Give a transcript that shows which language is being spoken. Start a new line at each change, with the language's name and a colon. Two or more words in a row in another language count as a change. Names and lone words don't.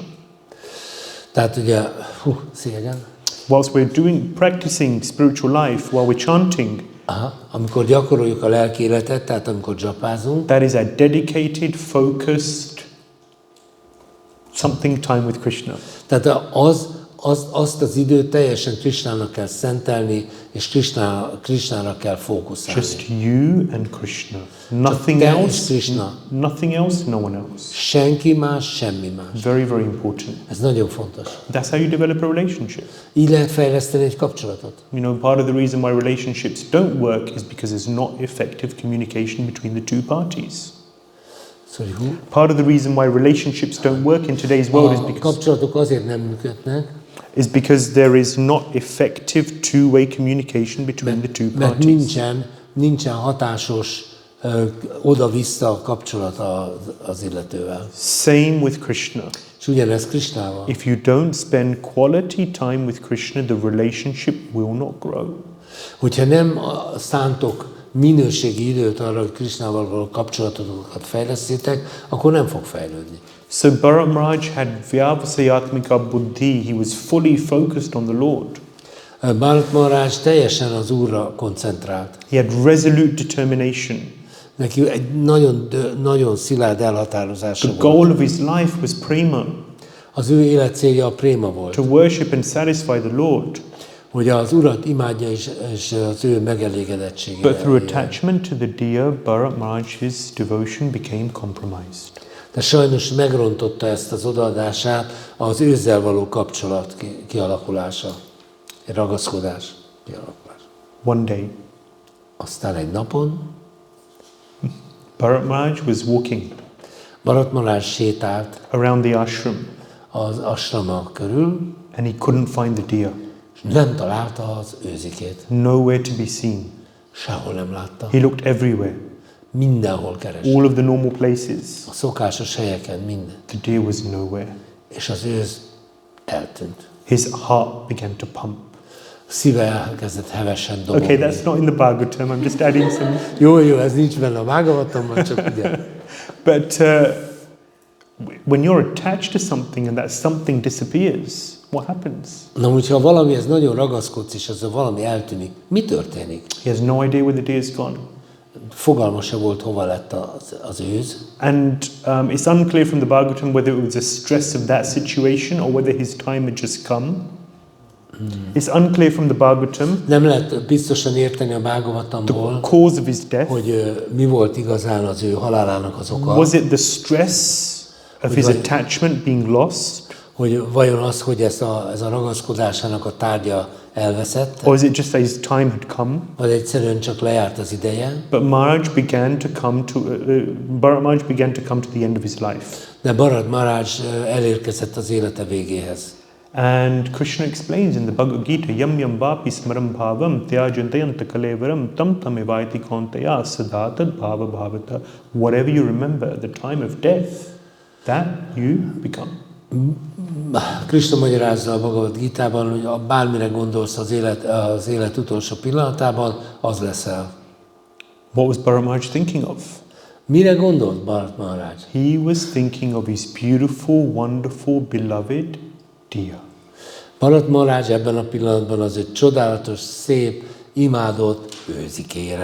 Hungarian: Tehát ugye, szégyen.
English: Whilst we're practicing spiritual life, while we're chanting,
Hungarian: amikor gyakoroljuk a lelki életet, tehát amikor japázunk,
English: that is a dedicated, focused, something time with Krishna.
Hungarian: Tehát azt az időt teljesen Krishnának kell szentelni, és Krishnára kell fókuszálni.
English: Just you and Krishna. Nothing else. Krishna. Nothing else, no one else.
Hungarian: Senki más, semmi más.
English: Very, very important.
Hungarian: Ez nagyon fontos.
English: That's how you develop a relationship.
Hungarian: Így lehet fejleszteni egy kapcsolatot.
English: You know, part of the reason why relationships don't work is because there's not effective communication between the two parties. Sorry, who? Part of the reason why relationships don't work in today's world
Hungarian: A kapcsolatok azért nem működnek,
English: is because there is not effective two-way communication between the two
Hungarian: mert
English: parties.
Hungarian: nincsen hatásos oda-vissza kapcsolat az illetővel.
English: Same with Krishna.
Hungarian: És ugyanez Krishnával.
English: If you don't spend quality time with Krishna, the relationship will not grow.
Hungarian: Hogyha nem szántok minőségi időt arra, hogy Krishnával való kapcsolatokat fejlesztétek, akkor nem fog fejlődni.
English: So Bharat Maharaj had
Sanskrit: व्यवसायात्मिका बुद्धि.
English: He was fully focused on the Lord.
Hungarian: Bharat Maharaj teljesen az Úrra koncentrált.
English: He had resolute determination.
Hungarian: Neki egy nagyon szilárd elhatározása
English: The
Hungarian: volt.
English: goal of his life was prema,
Hungarian: Az ő élet célja a préma volt.
English: to worship and satisfy the Lord.
Hungarian: hogy az Urat imádja és az ő megelégedettségére.
English: But through attachment to the deer, Bharat Maharaj's devotion became compromised.
Hungarian: De sajnos megrontotta ezt az odaadását az őzzel való kapcsolat kialakulása, ragaszkodás kialakulása.
English: One day,
Hungarian: Aztán egy napon
English: Bharat Maharaj was walking
Hungarian: Bharat Maharaj sétált
English: around the ashram
Hungarian: az asrama körül,
English: and he couldn't find the deer.
Hungarian: és nem találta az őzikét.
English: Nowhere to be seen.
Hungarian: Sehol nem látta.
English: He looked everywhere,
Hungarian: Mindenhol kereste.
English: all of the normal places.
Hungarian: A szokásos helyeken minden.
English: The deer was nowhere.
Hungarian: És az őz eltűnt.
English: His heart began to pump.
Hungarian: Szíve elkezdett hevesen dobogni.
English: Okay, that's not in the Bhagavatam. I'm just adding some.
Hungarian: Jó, ez nincs benne a Bhagavatamban, csak ugye.
English: But when you're attached to something and that something disappears, what happens?
Hungarian: Na, hogyha valamihez nagyon ragaszkodsz, és az valami eltűnik, mi történik?
English: He has no idea where the deer's gone.
Hungarian: Fogalma se volt, hova lett az őz.
English: And it's unclear from the Bhagavatam whether it was a stress of that situation or whether his time had just come. It's unclear from the Bhagavatam
Hungarian: Nem lehet biztosan érteni a
English: the
Hungarian: Bhagavatamból,
English: cause of his death.
Hungarian: hogy mi volt igazán az ő halálának az oka.
English: Was it the stress of his attachment being lost?
Hungarian: Hogy vajon az, hogy ez a ragaszkodásának a tárgya elveszett,
English: Or is it just that his time had come?
Hungarian: vagy egyszerűen csak lejárt az ideje.
English: But Maharaj began to come to Bharat Maharaj began to come to the end of his life.
Hungarian: De Bharat Maharaj elérkezett az élete végéhez.
English: And Krishna explains in the Bhagavad Gita,
Sanskrit: यं यं वापि स्मरं भावं त्यजन्त्यन्ते कलेवरम् तं तमेवैति कौन्तेय सदातद् भाव भावितः.
English: Whatever you remember at the time of death, that you become.
Hungarian: Krishna magyarázza a Bhagavad Gitában, hogy bármire gondolsz az élet utolsó pillanatában, az leszel.
English: What was Bharat Maharaj thinking of?
Hungarian: Mire gondolt Bharat Maharaj?
English: He was thinking of his beautiful, wonderful, beloved deer.
Hungarian: Bharat Maharaj ebben a pillanatban az egy csodálatos, szép, imádott őzikéjére